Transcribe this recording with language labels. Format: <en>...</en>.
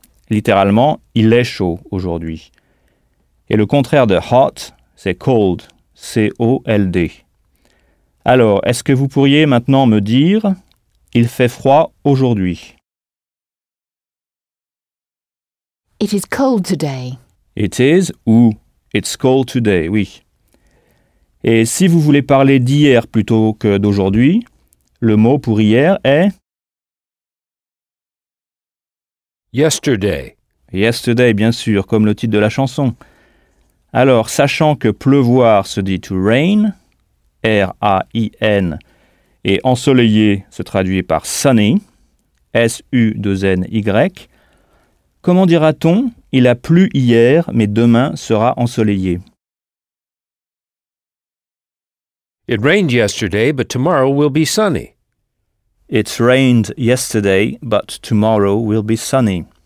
<fr>Littéralement, il est chaud aujourd'hui. Et le contraire de hot, c'est cold, COLD. Alors, est-ce que vous pourriez maintenant me dire il fait froid aujourd'hui?</fr> <en>It is cold today. It is ou it's cold today, oui.</en> <fr>Et si vous voulez parler d'hier plutôt que d'aujourd'hui, le mot pour hier est</fr> <en>Yesterday.</en> <fr>yesterday, bien sûr, comme le titre de la chanson. Alors, sachant que pleuvoir se dit to rain, R-A-I-N, et ensoleillé se traduit par sunny, S-U-N-Y, comment dira-t-on il a plu hier, mais demain sera ensoleillé?</fr> <en>It rained yesterday, but tomorrow will be sunny. It rained yesterday, but tomorrow will be sunny.</en>